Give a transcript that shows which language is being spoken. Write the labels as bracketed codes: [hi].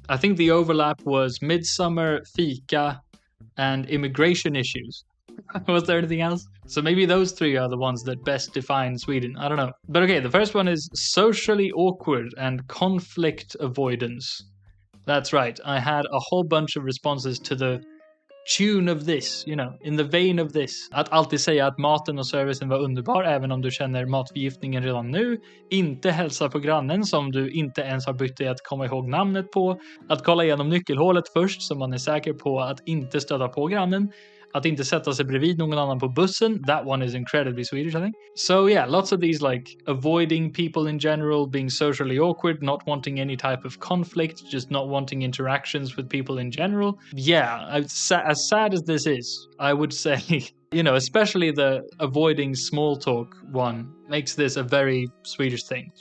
[en] I think the overlap was midsummer, fika, and immigration issues. Was there anything else? So maybe those three are the ones that best define Sweden. I don't know. But okay, the first one is socially awkward and conflict avoidance. That's right. I had a whole bunch of responses to the tune of this, you know, in the vein of this. [sv] Att alltid säga att maten och servicen var underbar även om du känner matförgiftningen redan nu. Inte hälsa på grannen som du inte ens har bytt dig att komma ihåg namnet på. Att kolla igenom nyckelhålet först så man är säker på att inte stöta på grannen. Att inte sätta sig bredvid någon annan på bussen. [en] That one is incredibly Swedish, I think. So yeah, lots of these like avoiding people in general, being socially awkward, not wanting any type of conflict, just not wanting interactions with people in general. Yeah, as sad as this is, I would say, you know, especially the avoiding small talk one makes this a very Swedish thing.